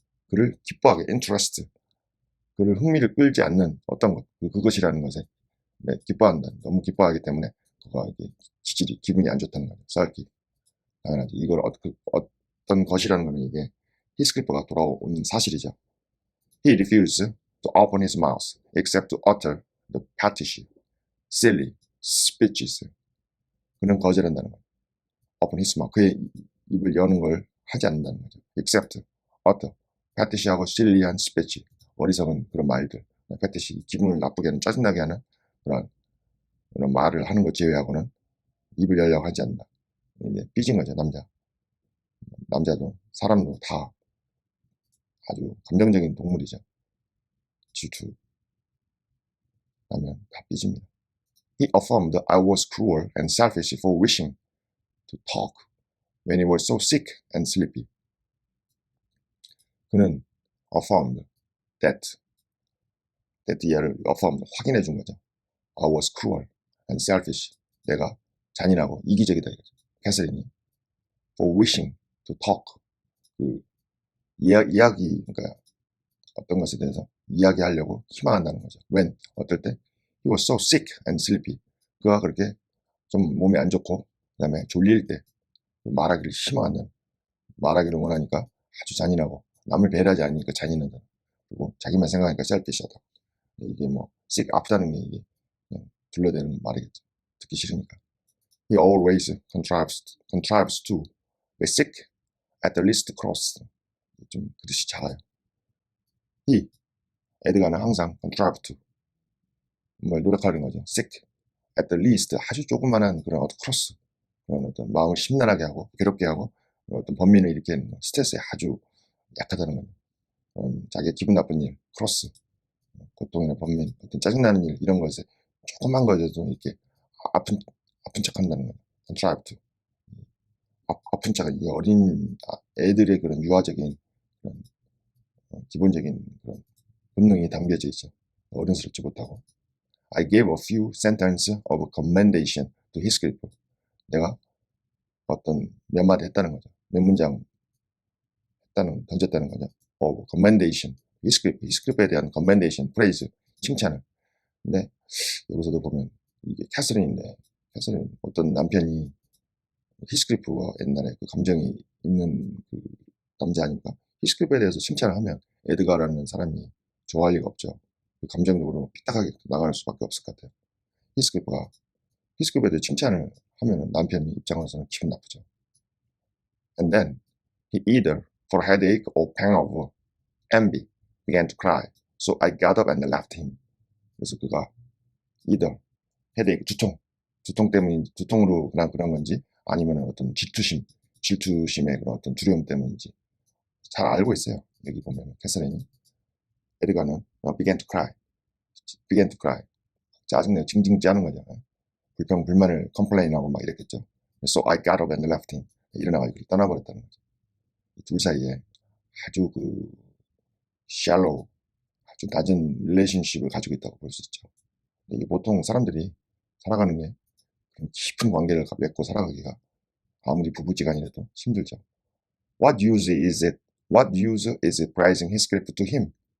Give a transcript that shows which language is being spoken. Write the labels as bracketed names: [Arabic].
[Korean] 그를 기뻐하게, interest, 그를 흥미를 끌지 않는 어떤 것, 그것이라는 것에 기뻐한다. 너무 기뻐하기 때문에 그가 이게 기분이 안 좋다는 거죠. sulky. 당연하죠. 이걸 어떤 것이라는 거는 이게 히스클리프가 돌아온 사실이죠. [English] He refused to open his mouth except to utter the pettish, silly speeches. [Korean] 그는 거절한다는 거예요. [English] open his mouth, [Korean] 그의 입을 여는 걸 하지 않는다는 거죠. except, utter, petish하고 silly한 speech, 어리석은 그런 말들. petish, 기분을 나쁘게 하는, 짜증나게 하는 그런 말을 하는 것 제외하고는 입을 열려고 하지 않는다. 이제 삐진 거죠, 남자도 사람도 다 아주 감정적인 동물이죠. 질투 나면 다 삐집니다. [English] He affirmed I was cruel and selfish for wishing to talk when he was so sick and sleepy. [Korean] 그는 affirmed that 얘를 affirmed, 확인해 준 거죠. [English] I was cruel and selfish, [Korean] 내가 잔인하고 이기적이다 이거죠. 캐서린이 [English] for wishing to talk, [Korean] 이야기, 그러니까 어떤 것에 대해서 이야기하려고 희망한다는 거죠. When, 어떨 때? [English] He was so sick and sleepy. [Korean] 그가 그렇게 좀 몸이 안 좋고 그 다음에 졸릴 때 말하기를 희망한다는, 말하기를 원하니까 아주 잔인하고 남을 배려하지 않으니까 잔인하다. 그리고 자기만 생각하니까 selfish하다. 이게 뭐 sick, 아프다는 게 이게 그냥 둘러대는 말이겠죠. 듣기 싫으니까. [English] He always contrives to be sick at the least cross. [Korean] 좀 그릇이 작아요. He, 에드가는 항상 contrive to, 뭘 노력하는 거죠. sick, [English] at the least, [Korean] 아주 조그만한 그런 어떤 cross, 그런 어떤 마음을 심란하게 하고 괴롭게 하고 어떤 번민을 일으키는 스트레스에 아주 약하다는 거죠. 자기의 기분 나쁜 일, cross, 고통이나 번민, 어떤 짜증나는 일, 이런 것에 조그만 거에도 이렇게 아픈 척 한다는 거예요. [English] contrived. [Korean] 아픈 척은 이 어린 애들의 그런 유아적인 그런 기본적인 그런 본능이 담겨져 있죠. 어른스럽지 못하고. [English] I gave a few sentences of commendation to Heathcliff. [Korean] 내가 어떤 몇 마디 했다는 거죠. 몇 문장 던졌다는 거죠. [English] of commendation. [Korean] 히스클리프에 대한 commendation, praise, 칭찬을. 근데 여기서도 보면 이게 캐서린인데, 캐서린 어떤 남편이 히스클리프가 옛날에 그 감정이 있는 그 남자 아닙니까? 히스클리프에 대해서 칭찬을 하면 에드가라는 사람이 좋아할 리가 없죠. 그 감정적으로 삐딱하게 나갈 수밖에 없을 것 같아요. 히스클리프에 대해 칭찬을 하면 남편 입장에서는 기분 나쁘죠. [English] And then he either for headache or pang of envy began to cry. So I got up and left him. [Korean] 그래서 그가 either headache 두통 때문에 두통으로 그런 건지 아니면 어떤 질투심의 그런 어떤 두려움 때문인지 잘 알고 있어요. 여기 보면 캐서린이 에드가는 [English] began to cry [Korean] 짜증내고 징징 짜는 거죠. 불만을 컴플레인하고 막 이랬겠죠. [English] So I got up and left him. [Korean] 일어나가지고 떠나버렸다는 거죠. 둘 사이에 아주 그 shallow, 아주 낮은 릴레이션십을 가지고 있다고 볼 수 있죠. 이게 보통 사람들이 살아가는 게 깊은 관계를 맺고 살아가기가 아무리 부부지간이라도 힘들죠. [English] What use is it praising Heathcliff to him?